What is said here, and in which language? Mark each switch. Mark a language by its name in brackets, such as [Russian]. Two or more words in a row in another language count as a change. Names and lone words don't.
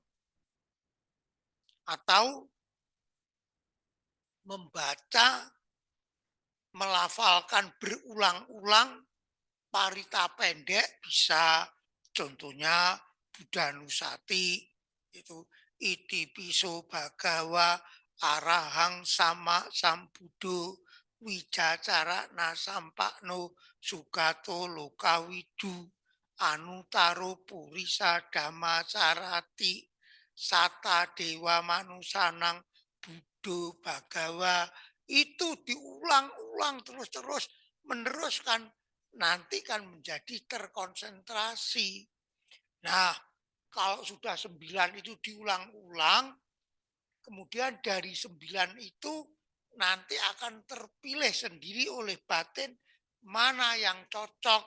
[Indonesian] Atau membaca, melafalkan berulang-ulang parita pendek bisa. Contohnya Buddha Nusati, itu [Pali] iti piso bagawa arahang sama sambudo wijacara nasampakno sugato lokawidu anutaro purisa dhamma sarati sata dewa manusanang budo bagawa. [Indonesian] Itu diulang-ulang terus-terus meneruskan, nanti kan menjadi terkonsentrasi. Nah, kalau sudah 9 itu diulang-ulang, kemudian dari 9 itu nanti akan terpilih sendiri oleh batin mana yang cocok.